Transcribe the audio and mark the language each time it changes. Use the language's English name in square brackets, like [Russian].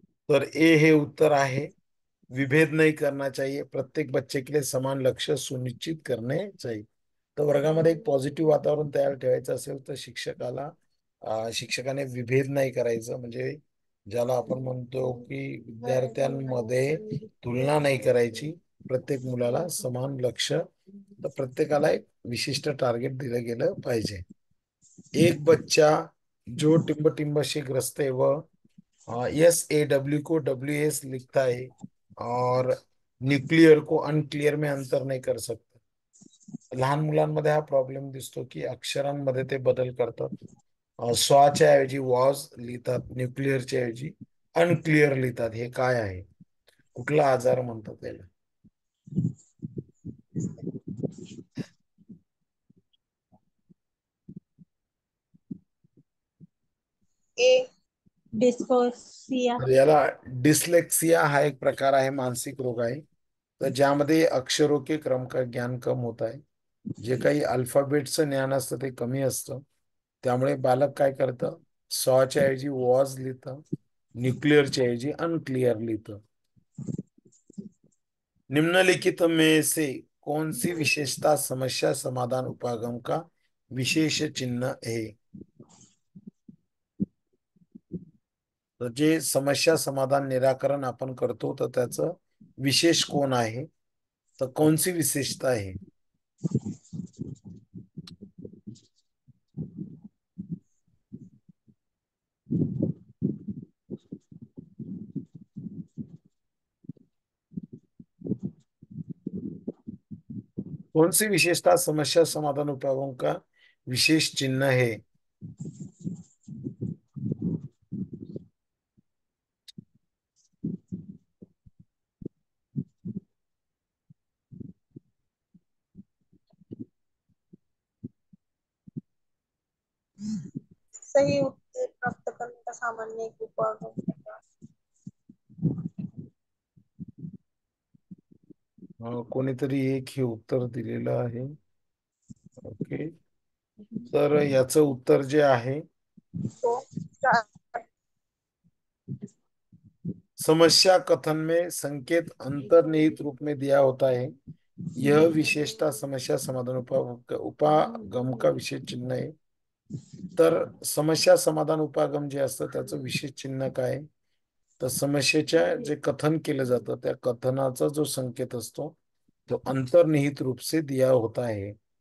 [Marathi] तर ए हे उत्तर आहे। [Hindi] विभेद नहीं करना चाहिए, प्रत्येक बच्चे के लिए समान लक्ष्य सुनिश्चित करने चाहिए। [Marathi] तर वर्गामध्ये एक पॉझिटिव्ह वातावरण तयार ठेवायचं असेल तर शिक्षकाने विभेद नाही करायचं, म्हणजे ज्याला आपण म्हणतो की विद्यार्थ्यांमध्ये तुलना नाही करायची, प्रत्येक मुलाला समान लक्ष, तर प्रत्येकाला एक विशिष्ट टार्गेट दिलं गेलं पाहिजे। [Hindi] एक बच्चा जो टिम्ब टिम्ब से ग्रस्त है वह SAW को WS लिखता है और न्यूक्लियर को अनक्लियर में अंतर नाही कर सकता। [Marathi] लहान मुलांमध्ये हा प्रॉब्लेम दिसतो की अक्षरांमध्ये ते बदल करतात, स्वच्या ऐवजी वॉज लिहितात, न्यूक्लिअरच्या ऐवजी अनक्लिअर लिहितात। हे काय आहे? कुठला आजार म्हणतात त्याला? ए। डिस्कोसिया। तर याला डिसलेक्सिया हा एक प्रकार आहे, मानसिक रोग आहे, तर ज्यामध्ये [Hindi] अक्षरों के क्रम का ज्ञान कम होता है, [Marathi] जे काही अल्फाबेटचं ज्ञान असतं ते कमी असतं, त्यामुळे बालक काय करतं, सॉच्या ऐवजी वॉज लिहितं, न्यूक्लिअरच्या ऐवजी अनक्लिअर लिहितं। [Hindi] निम्नलिखित में से कौन सी विशेषता समस्या समाधान उपागम का विशेष चिन्ह है? [Marathi] तर जे समस्या समाधान निराकरण आपण करतो तर त्याचं विशेष कोण आहे, तर [Hindi] कौन सी विशेषता [Marathi] आहे? [Hindi] कौन सी विशेषता समस्या समाधान उपायों का विशेष चिन्ह है? सही उत्तर प्राप्त करने का सामान्य एक उपागम। [Marathi] कोणीतरी एक हे उत्तर दिलेलं आहे। ओके, तर याचं उत्तर जे आहे [Hindi] तो चार। समस्या कथन में संकेत अंतर्निहित रूप में दिया होता है। यह विशेषता समस्या समाधान उपागम का विशेष चिन्ह आहे। [Marathi] तर समस्या समाधान उपागम जे असतं त्याचं विशेष चिन्ह काय आहे? तर समस्येच्या जे कथन केलं जातं त्या कथनाचा जो संकेत असतो तो [Hindi] अंतर्निहित रूप से दिया होता है।